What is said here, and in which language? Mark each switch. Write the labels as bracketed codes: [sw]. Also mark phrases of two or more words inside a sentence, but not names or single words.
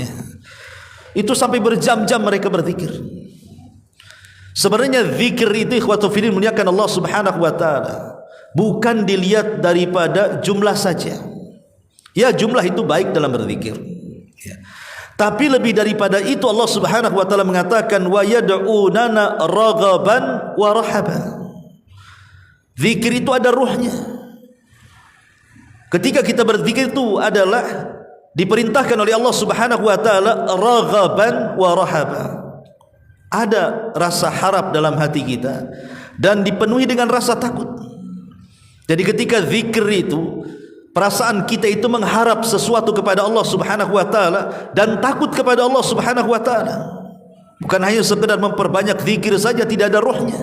[id] Itu sampai berjam-jam mereka berzikir. Sebenarnya zikir itu [ar] إخوة في الله [id] muliakan [ar] الله سبحانه وتعالى, [id] bukan dilihat daripada jumlah saja. Ya, jumlah itu baik dalam berzikir. Ya. Tapi lebih daripada itu [ar] الله سبحانه وتعالى [id] mengatakan [ar] ويدعوننا رغبا ورهبا. [id] Zikir itu ada ruhnya. Ketika kita berzikir itu adalah diperintahkan oleh [ar] الله سبحانه وتعالى رغبا ورهبا. [id] Ada rasa harap dalam hati kita dan dipenuhi dengan rasa takut. Jadi ketika zikir itu perasaan kita itu mengharap sesuatu kepada [ar] الله سبحانه وتعالى [id] dan takut kepada [ar] الله سبحانه وتعالى. [id] Bukan hanya sekedar memperbanyak zikir saja tidak ada ruhnya.